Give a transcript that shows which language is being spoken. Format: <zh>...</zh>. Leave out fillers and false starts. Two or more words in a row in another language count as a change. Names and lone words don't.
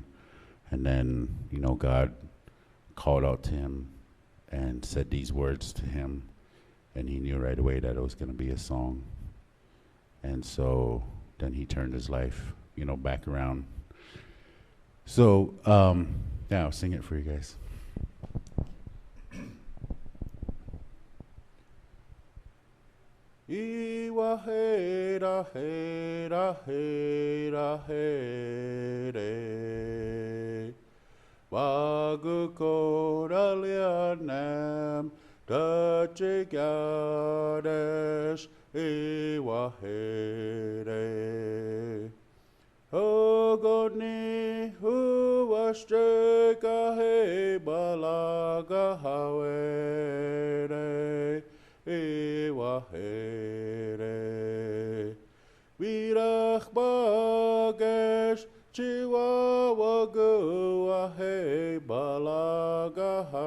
<en>And then, God called out to him and said these words to him, and he knew right away that it was going to be a song. And so then he turned his life, back around. So, yeah, I'll sing it for you guys. Iwa he ra he ra he ra he re Wagu kora lianam Dachi gadesh Iwa he re Ogoni huwashtreka he balaga hawere Iwa here Virach bagesh Chihuahua gua he balaga</en>